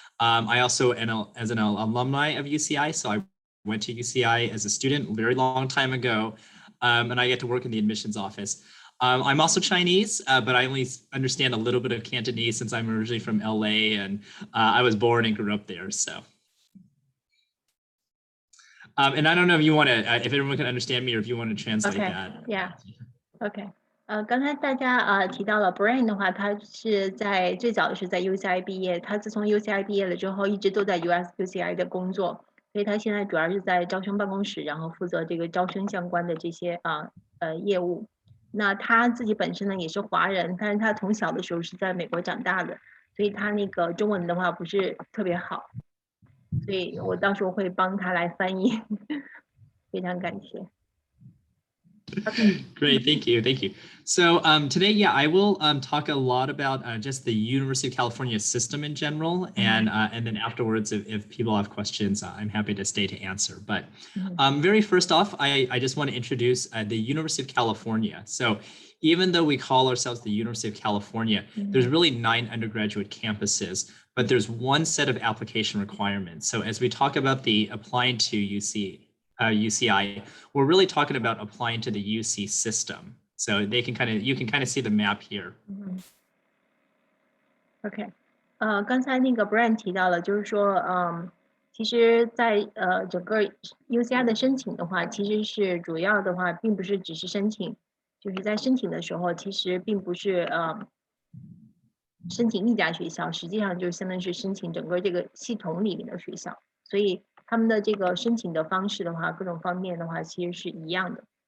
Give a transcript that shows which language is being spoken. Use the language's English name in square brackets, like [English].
[English] I also, as an alumni of UCI, so I went to UCI as a student a very long time ago, and I get to work in the admissions office. I'm also Chinese, but I only understand a little bit of Cantonese since I'm originally from LA, and I was born and grew up there, so. And I don't know if you want to, if everyone can understand me, or if you want to translate that. Yeah. Okay. [Chinese] 刚才大家提到了 Bryan 的话，他是最早是在 UCI 毕业，他自从 UCI 毕业了之后，一直都在 UCI 的工作，所以他现在主要是在招生办公室，然后负责这个招生相关的这些业务。那他自己本身呢也是华人，但是他从小的时候是在美国长大的，所以他中文的话不是特别好。所以我到时候会帮他来翻译，非常感谢。 [English] Great, thank you. So today, I will talk a lot about just the University of California system in general, and then afterwards, if people have questions, I'm happy to stay to answer. But very first off, I just want to introduce the University of California. So even though we call ourselves the University of California, there's really 9 undergraduate campuses, but there's one set of application requirements. So as we talk about the applying to UCI, we're really talking about applying to the UC system. So you can kind of see the map here. [Chinese] OK， 刚才那个 Bryan 提到了，就是说，其实在整个 UCI 的申请的话，其实是主要的话，并不是只是申请，就是在申请的时候，其实并不是申请一家学校，实际上就相当于是申请整个这个系统里面的学校，所以他们的这个申请的方式的话，各种方面的话，其实是一样的。